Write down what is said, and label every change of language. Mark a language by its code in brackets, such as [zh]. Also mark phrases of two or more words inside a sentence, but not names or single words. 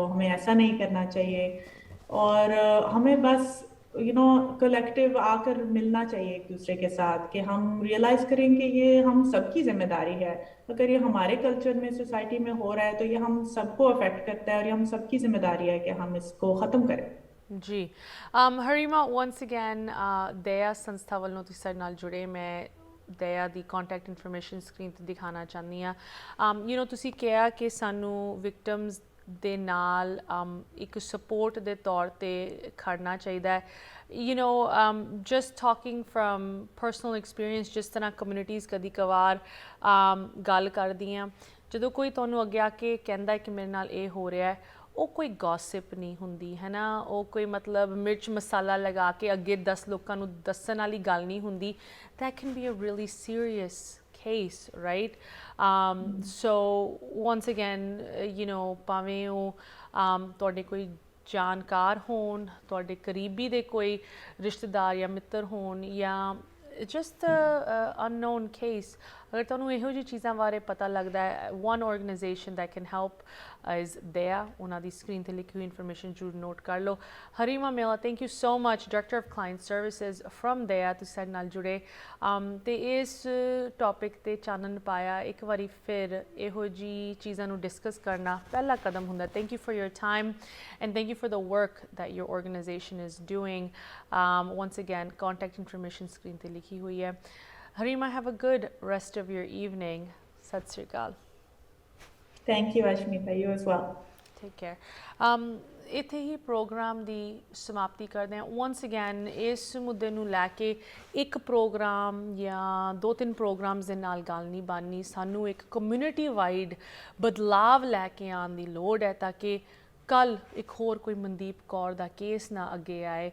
[hi] हमें ऐसा नहीं करना चाहिए। और हमें बस कलेक्टिव आकर मिलना चाहिए एक दूसरे के साथ, कि हम रियलाइज करें कि ये हम सबकी जिम्मेदारी है। अगर ये हमारे कल्चर में, सोसाइटी में हो रहा है, तो ये हम सबको अफेक्ट करता है और ये हम सबकी जिम्मेदारी है कि हम इसको ख़त्म करें। [pa] जी ਹਰੀਮਾ, [en] once again [pa] ਦਇਆ ਸੰਸਥਾ ਵੱਲੋਂ ਤੁਸੀਂ ਸਾਡੇ ਨਾਲ ਜੁੜੇ, ਮੈਂ ਦਇਆ ਦੀ [en] contact information screen [pa] 'ਤੇ ਦਿਖਾਉਣਾ ਚਾਹੁੰਦੀ ਹਾਂ। ਤੁਸੀਂ ਕਿਹਾ ਕਿ ਸਾਨੂੰ ਵਿਕਟਮਸ ਦੇ ਨਾਲ ਇੱਕ ਸਪੋਰਟ ਦੇ ਤੌਰ 'ਤੇ ਖੜਨਾ ਚਾਹੀਦਾ ਹੈ। [en] just talking from personal experience, [pa] ਜਿਸ ਤਰ੍ਹਾਂ ਕਮਿਊਨਿਟੀਜ਼ ਕਦੀ ਕਵਾਰ ਗੱਲ ਕਰਦੀਆਂ, ਜਦੋਂ ਕੋਈ ਤੁਹਾਨੂੰ ਅੱਗੇ ਆ ਕੇ ਕਹਿੰਦਾ ਕਿ ਮੇਰੇ ਨਾਲ ਇਹ ਹੋ ਰਿਹਾ ਹੈ, ਉਹ ਕੋਈ ਗੌਸਿਪ ਨਹੀਂ ਹੁੰਦੀ ਹੈ ਨਾ, ਉਹ ਕੋਈ ਮਤਲਬ ਮਿਰਚ ਮਸਾਲਾ ਲਗਾ ਕੇ ਅੱਗੇ 10 ਲੋਕਾਂ ਨੂੰ ਦੱਸਣ ਵਾਲੀ ਗੱਲ ਨਹੀਂ ਹੁੰਦੀ। [en] that can be a really serious case, right? So once again, [pa] ਭਾਵੇਂ ਉਹ ਤੁਹਾਡੇ ਕੋਈ ਜਾਣਕਾਰ ਹੋਣ, ਤੁਹਾਡੇ ਕਰੀਬੀ ਦੇ ਕੋਈ ਰਿਸ਼ਤੇਦਾਰ ਜਾਂ ਮਿੱਤਰ ਹੋਣ, ਜਾਂ [en] just unknown case, [pa] ਅਗਰ ਤੁਹਾਨੂੰ ਇਹੋ ਜਿਹੀ ਚੀਜ਼ਾਂ ਬਾਰੇ ਪਤਾ ਲੱਗਦਾ ਹੈ, [en] one organization that can help is ਦਇਆ। [pa] ਉਹਨਾਂ ਦੀ ਸਕਰੀਨ 'ਤੇ ਲਿਖੀ ਹੋਈ ਇਨਫੋਰਮੇਸ਼ਨ ਜ਼ਰੂਰ ਨੋਟ ਕਰ ਲਓ। ਹਰੀਮਾ ਮੇਲਾ, [en] thank you so much, director of client services from [pa] ਦਇਆ, ਤੁਸੀਂ ਸਾਡੇ ਨਾਲ ਜੁੜੇ ਅਤੇ ਇਸ ਟੌਪਿਕ 'ਤੇ ਚਾਨਣ ਪਾਇਆ। ਇੱਕ ਵਾਰੀ ਫਿਰ ਇਹੋ ਜਿਹੀ ਚੀਜ਼ਾਂ ਨੂੰ ਡਿਸਕਸ ਕਰਨਾ ਪਹਿਲਾ ਕਦਮ ਹੁੰਦਾ। [en] thank you for your time and thank you for the work that your organization is doing. Once again, contact information screen [pa] ਤੇ ਲਿਖੀ ਹੋਈ ਹੈ. [en] Harima, have a good rest of your evening. [pa] ਸਤ ਸ੍ਰੀ ਅਕਾਲ. [en] Thank you, Ashmita. You as well. Take care. [pa] ਇੱਥੇ ਹੀ ਪ੍ਰੋਗਰਾਮ ਦੀ ਸਮਾਪਤੀ ਕਰਦੇ ਹਾਂ। [en] once again [pa] ਇਸ ਮੁੱਦੇ ਨੂੰ ਲੈ ਕੇ ਇੱਕ ਪ੍ਰੋਗਰਾਮ ਜਾਂ 2-3 ਪ੍ਰੋਗਰਾਮਸ ਦੇ ਨਾਲ ਗੱਲ ਨਹੀਂ ਬਣਨੀ, ਸਾਨੂੰ ਇੱਕ [en] community wide [pa] ਬਦਲਾਵ ਲੈ ਕੇ ਆਉਣ ਦੀ ਲੋੜ ਹੈ, ਤਾਂ ਕਿ ਕੱਲ੍ਹ ਇੱਕ ਹੋਰ ਕੋਈ ਮਨਦੀਪ ਕੌਰ ਦਾ ਕੇਸ ਨਾ ਅੱਗੇ ਆਏ।